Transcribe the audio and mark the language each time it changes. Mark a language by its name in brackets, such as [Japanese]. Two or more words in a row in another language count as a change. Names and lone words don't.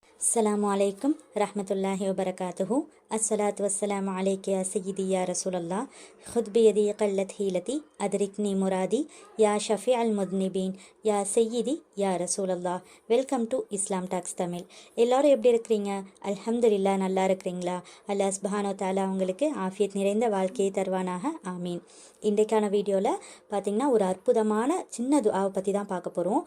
[Arabic] السلام عليكم ورحمة الله وبركاته. الصلاة والسلام عليك يا سيدي يا رسول الله. خذ بيدي قلت هيلتي أدركني مرادي يا شفيع المذنبين يا سيدي يا رسول الله. [English] welcome to [Tamil] இஸ்லாம் டாக்ஸ் தமிழ். எல்லோரும் எப்படி இருக்கிறீங்க? அல்ஹம்துலில்லாஹ், நல்லா இருக்கிறீங்களா? [Arabic] الله سبحانه وتعالى [Tamil] உங்களுக்கு ஆஃபியத் நிறைந்த வாழ்க்கையை தருவானாக, ஆமீன். இன்றைக்கான வீடியோவில் பார்த்திங்கன்னா ஒரு அற்புதமான சின்ன துஆவை பற்றி தான் பார்க்க போகிறோம்.